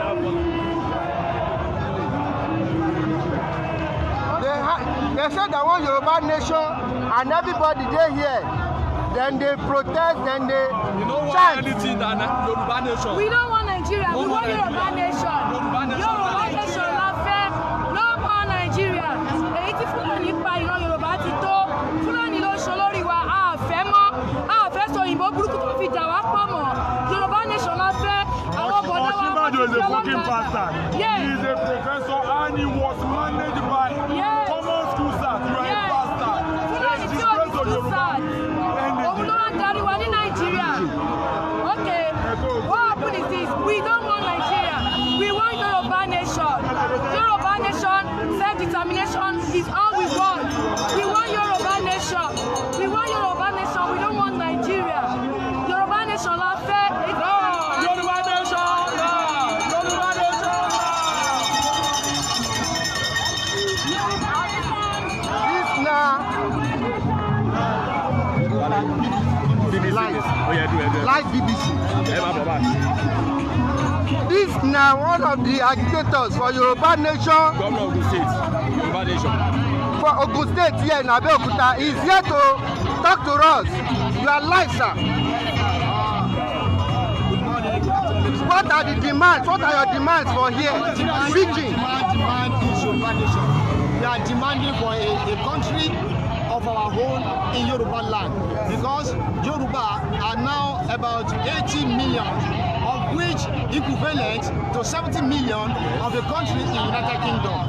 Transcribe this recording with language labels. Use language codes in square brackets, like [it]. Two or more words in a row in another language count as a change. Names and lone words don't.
[en] They say they want Yoruba Nation, and everybody they here. Then they protest, then they chant. Yoruba Nation. We don't want Nigeria. We want Yoruba Nation. Yoruba Nation [yo] la fẹ́. [en] No more Nigeria. [yo] Èyí tí Fúlàní pa ìran Yorùbá ti tó. Fúlàní ló ṣe olórí wa. A fẹ́ mọ́. A fẹ́ sọ òyìnbó burúkú tó fi dà wá pọ̀ mọ́. Yoruba Nation la fẹ́. Àwọn bọ̀dá wa wọ́n ti fi ọlọ́run bàtà. [en] He is a professor and he was managed by common school staff. You are a bastard. [yo] Fúlàní tí ó di [en] school staff. [yo] Òun ló wá darí wa ní Nàìjíríà. [en] Okay, what happened is this: we don't want Nigeria. We want Yoruba Nation. Yoruba Nation, self-determination is all we want. We want Yoruba Nation. We want Yoruba Nation. We don't want Nigeria. Yoruba Nation [yo] la fẹ́. [en] Yoruba Nation. Yoruba Nation. This now live BBC. This now one of the agitators for Yoruba Nation. Governor of Ogun State. Yoruba Nation. For Ogun State here in Abeokuta is here to talk to us. You are live, sir. What are the demands? What are your demands for here? Speaking. Demand is Yoruba Nation. We are demanding for a country of our own in Yoruba land, because Yoruba are now about 80 million, of which equivalent to 70 million of the country in the United Kingdom.